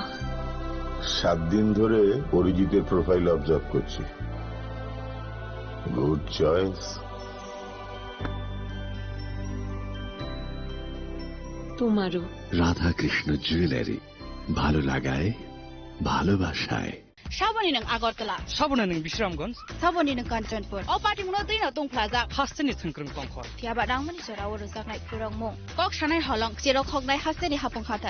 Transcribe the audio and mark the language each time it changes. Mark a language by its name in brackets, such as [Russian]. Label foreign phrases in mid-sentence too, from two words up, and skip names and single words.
[Bangla] 7 দিন ধরে অরিজিতের [English] profile observe [Bangla] করছি। [English] Good choice. [Bangla] তোমারও। রাধাকৃষ্ণ জুয়েলারি, ভালো লাগায় ভালোবাসায়। [Kok Borok] Saboni ng Agartala. Saboni ng Bisramganj. Saboni ng Kanchanpur. O party mo din na tong plaza. Hasteni thungkrung pangkhor. Tiaba dang mani sora woro saknai kurang mo. Kok sanai holong siro khognai hasteni hapong khatan.